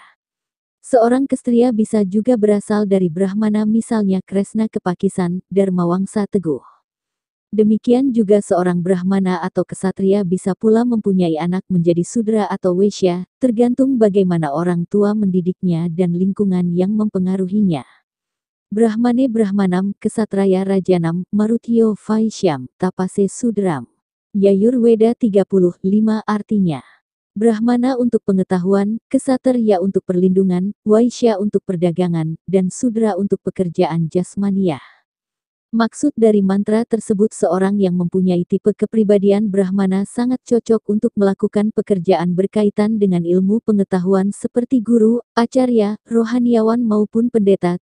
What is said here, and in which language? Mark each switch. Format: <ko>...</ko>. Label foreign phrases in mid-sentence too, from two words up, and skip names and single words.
<id>Seorang kestria bisa juga berasal dari Brahmana misalnya Kresna Kepakisan, Dharmawangsa Teguh. Demikian juga seorang Brahmana atau kesatria bisa pula mempunyai anak menjadi Sudra atau Waisya, tergantung bagaimana orang tua mendidiknya dan lingkungan yang mempengaruhinya.</id> <sa>ब्रह्मणे ब्राह्मणं, क्षत्राय राजन्यं, मरुद्भ्यो वैश्यं, तपसे शूद्रम्.</sa> <id>Yayurveda 35 artinya Brahmana untuk pengetahuan, Ksatria untuk perlindungan, Waisya untuk perdagangan, dan Sudra untuk pekerjaan jasmaniah. Maksud dari mantra tersebut seorang yang mempunyai tipe kepribadian Brahmana sangat cocok untuk melakukan pekerjaan berkaitan dengan ilmu pengetahuan seperti guru, acarya, rohaniawan maupun pendeta.</id>